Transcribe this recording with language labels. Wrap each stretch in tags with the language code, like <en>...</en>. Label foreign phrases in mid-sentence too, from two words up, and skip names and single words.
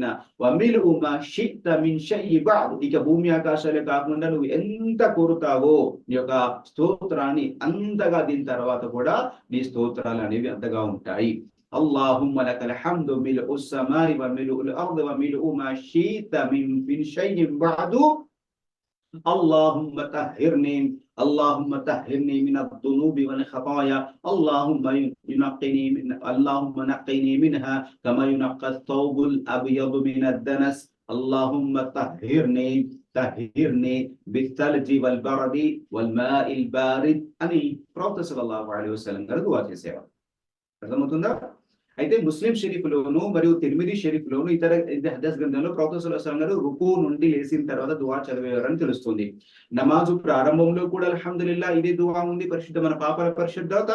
<ar>وملء ما شئت من شيء بعد,</ar> <te>ఇక భూమి ఆకాశాలే కాకుండా నువ్వు ఎంత కోరుతావో నీ యొక్క స్తోత్రాన్ని అంతగా, దీని తర్వాత కూడా నీ స్తోత్రాలు అనేవి అంతగా ఉంటాయి.</te> <ar>اللهم لك الحمد ملء السماء وملء الأرض وملء ما شئت من شيء بعد اللهم طهرني اللهم طهرني من الذنوب والخطايا اللهم نقني منها كما ينقى الثوب الأبيض من الدنس اللهم طهرني بالثلج والبرد والماء البارد</ar> <te>అని ప్రవక్త సల్లల్లాహు అలైహి వసల్లం గారు దువా చేసేవారు. అర్థమవుతుందా? అయితే ముస్లిం షరీఫ్లోను మరియు తిర్మిది షరీఫ్లోను ఇతర హదీస్ గ్రంథంలో ప్రవక్త</te> <ar>صلى الله عليه وسلم</ar> <te>గారు రుకు నుండి లేచిన తర్వాత దువా చదివేవారని తెలుస్తుంది. నమాజు ప్రారంభంలో కూడా అల్హమ్దులిల్లాహ్ ఇదే దువా ఉంది, పరిశుద్ధ మన పాపాల పరిశుద్ధత.</te>